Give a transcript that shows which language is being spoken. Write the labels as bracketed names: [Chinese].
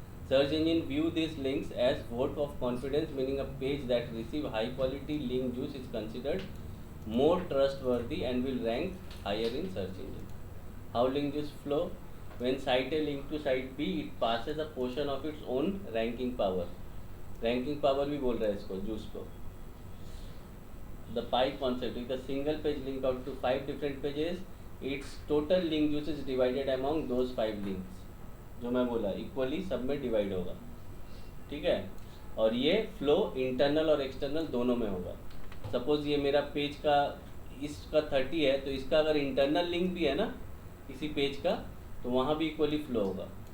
[English] Search engine view these links as vote of confidence, meaning a page that receive high quality link juice is considered more trustworthy and will rank higher in search engine. How link juice flow? When site A link to site B, it passes a portion of its own ranking power. Ranking power [Hindi] भी बोल रहा है इसको, juice को. [English] The pie concept is the single page link out to 5 different pages. Its total link juice is divided among those 5 links. [Hindi] जो मैं बोला equally सब में डिवाइड होगा। ठीक है, और ये फ्लो इंटरनल और एक्सटर्नल दोनों में होगा। सपोज ये मेरा पेज का इसका 30 है, तो इसका अगर इंटरनल लिंक भी है ना किसी पेज का, तो वहाँ भी इक्वली फ्लो होगा।